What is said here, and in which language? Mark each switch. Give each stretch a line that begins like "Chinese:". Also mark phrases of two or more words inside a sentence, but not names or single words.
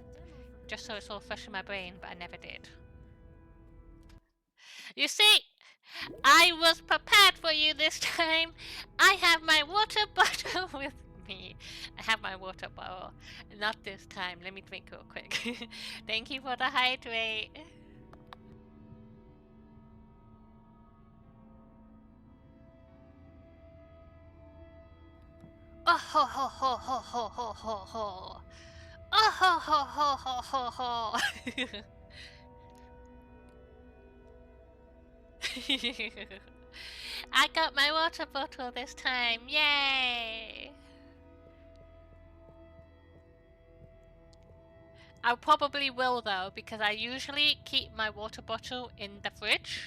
English: Just so it's all fresh in my brain, but I never did. You see, I was prepared for you this time. I have my water bottle with me. I have my water bottle. Not this time. Let me drink real quick. Thank you for the hydrate. Oh ho ho ho ho ho ho ho ho. Oh ho ho ho ho ho ho. I got my water bottle this time. Yay! I probably will though, because I usually keep my water bottle in the fridge.